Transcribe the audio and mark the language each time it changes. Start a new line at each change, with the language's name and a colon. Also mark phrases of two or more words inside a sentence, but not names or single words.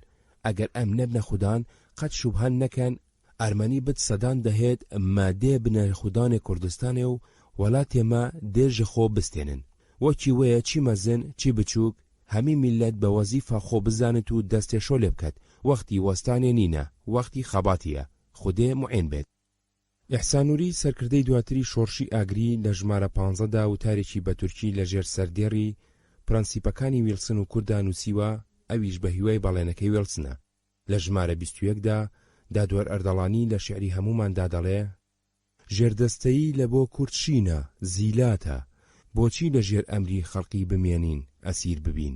Kurdish: Eger em nebne xudan qet şûbhan nekin Ermenî bid sedan dehêt me dê bine xudanê Kurdistanê û welatê me dê ji xwe bistênin. Wekî wê çî mezin çî biçûk hemî millet bi wezîfa xwe bizanit û destê şolê biket. Wextî westanê nîne, wextî xebatî ye. Xwedê muên bêt.
Central Kurdish: ئیحسان نووری سەرکردەی دواتری شۆڕشی ئاگری لە ژمارە 15دا وتارێکی بە تورکی لەژێر سەردێڕی پرەنسیپەکانی ویلسن و کوردا نووسیوە، ئەویش بە هیوای بەڵێنەکەی ویلسنە. لە ژمارە 21دا دادوەر ئەردەڵانی لە شێعری هەموماندا دەڵێ ژێردەستەیی لە بۆ کورد شینە، زیلاتە، بۆچی لە ژێر ئەمری خەڵقی بمێنین، ئەسیر ببین.